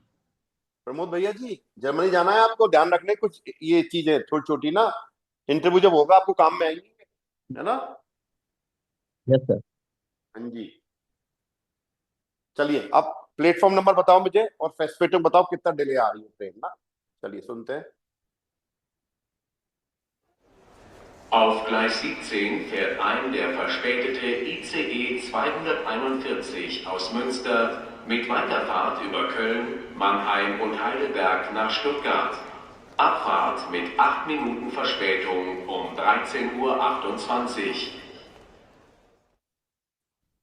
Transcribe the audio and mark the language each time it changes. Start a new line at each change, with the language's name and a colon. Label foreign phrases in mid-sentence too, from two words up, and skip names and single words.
Hindi: प्रमोद भैया जी, जर्मनी जाना है आपको, ध्यान रखने कुछ ये चीजें छोटी छोटी ना, इंटरव्यू जब होगा आपको काम में आएंगी, है ना।
English: Yes, sir.
Hindi: हाँ जी, चलिए अब प्लेटफॉर्म नंबर बताओ मुझे और फेस्पेटुम बताओ कितना डिले आ रही है ट्रेन ना। चलिए सुनते हैं।
German: Auf Gleis 17 fährt ein der verspätete ICE 241 aus Münster mit Weiterfahrt über Köln, Mannheim und Heidelberg nach Stuttgart. Abfahrt mit 8 Minuten Verspätung um 13:28 Uhr.